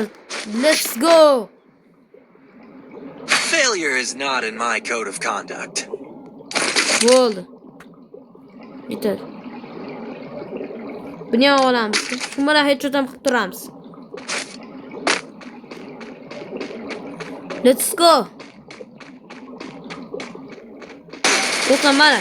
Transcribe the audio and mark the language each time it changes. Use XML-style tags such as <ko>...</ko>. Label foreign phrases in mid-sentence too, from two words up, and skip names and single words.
<en>Let's go. Failure is not in my code of conduct.</en> <uz>Bo'ldi. Bitadi. Buni ham olamiz. Shu bilan headshot ham qilib turamiz.</uz> <en>Let's go.</en> <uz>Do'stlar, mana.</uz>